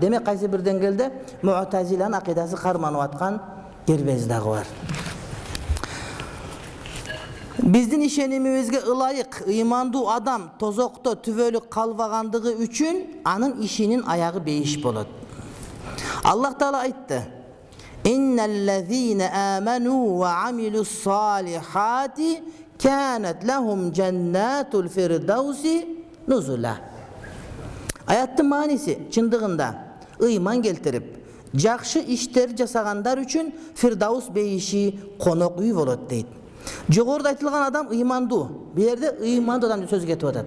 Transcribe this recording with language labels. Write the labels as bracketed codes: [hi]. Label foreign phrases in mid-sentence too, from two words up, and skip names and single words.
[ky] Демек кайсы бир деңгээлде Му'тазиланын акыйдасы карманып аткан кербез дагы бар. Биздин ишенимибизге ылайык ыймандуу адам тозокто түбөлүк калбагандыгы үчүн анын ишинин аягы бейиш болот. [ar] Аллах Таала айтты: "إن الذين آمنوا وعملوا الصالحات كانت لهم جنات الفردوس نزلا." [ky] Аяттын мааниси чындыгында ыйман келтирип, жакшы иштер жасагандар үчүн Фирдаус бейиши конок үй болот дейт. Жогоруда айтылган адам ыймандуу. Бу жерде ыймандуу адам сөз кетип атат.